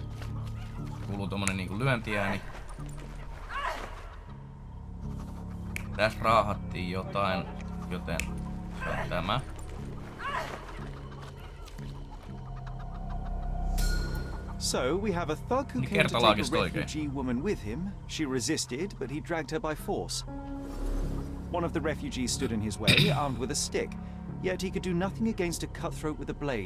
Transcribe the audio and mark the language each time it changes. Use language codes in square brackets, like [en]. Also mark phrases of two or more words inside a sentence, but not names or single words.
[fi] Kuuluu tommonen niinku lyöntiääni. Tässä raahattiin jotain, joten se on tämä. [en] So we have a thug who came to take a refugee woman with him. She resisted, but he dragged her by force. One of the refugees stood in his way, armed with a stick, yet he could do nothing against a cutthroat with a blade.